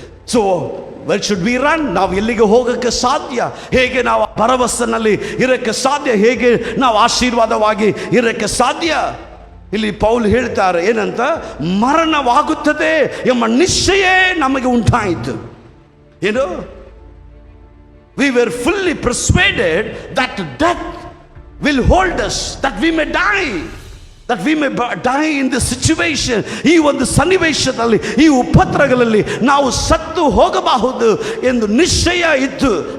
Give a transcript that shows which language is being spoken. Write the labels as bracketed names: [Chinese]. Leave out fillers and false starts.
[English] So where should we run? [Kannada] ನಾವು ಎಲ್ಲಿಗೆ ಹೋಗಕ್ಕೆ ಸಾಧ್ಯ? ಹೇಗೆ ನಾವು ಭರವಸೆನಲ್ಲಿ ಇರಕ್ಕೆ ಸಾಧ್ಯ? ಹೇಗೆ ನಾವು ಆಶೀರ್ವಾದವಾಗಿ ಇರಕ್ಕೆ ಸಾಧ್ಯ? ಇಲ್ಲಿ ಪೌಲ್ ಹೇಳ್ತಾರೆ ಏನಂತ, ಮರಣವಾಗುತ್ತದೆ ಎಂಬ ನಿಶ್ಚಯ ನಮಗೆ ಉಂಟಾಯಿತು. [English] ಏನು, we were fully persuaded that death will hold us, that we may die, that we may die in this situation. [Kannada] ಈ ಒಂದು ಸನ್ನಿವೇಶದಲ್ಲಿ, ಈ ಉಪದ್ರವಗಳಲ್ಲಿ ನಾವು ಸತ್ತು ಹೋಗಬಹುದು ಎಂದು ನಿಶ್ಚಯ ಇತ್ತು.